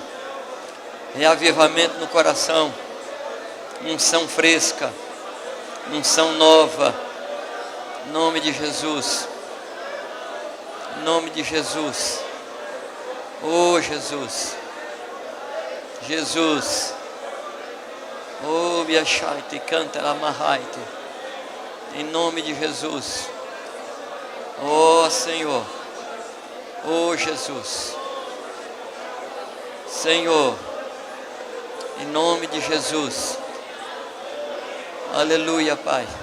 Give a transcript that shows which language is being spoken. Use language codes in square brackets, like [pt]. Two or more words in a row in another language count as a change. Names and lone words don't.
[pt] Reavivamento no coração. Unção fresca. Unção nova. Em nome de Jesus. Em nome de Jesus. Oh, Jesus. Jesus. Oh, Biachaite, canta la Mahaite. Em nome de Jesus. Oh, Senhor. Oh, Jesus. Senhor. Em nome de Jesus. Aleluia, Pai.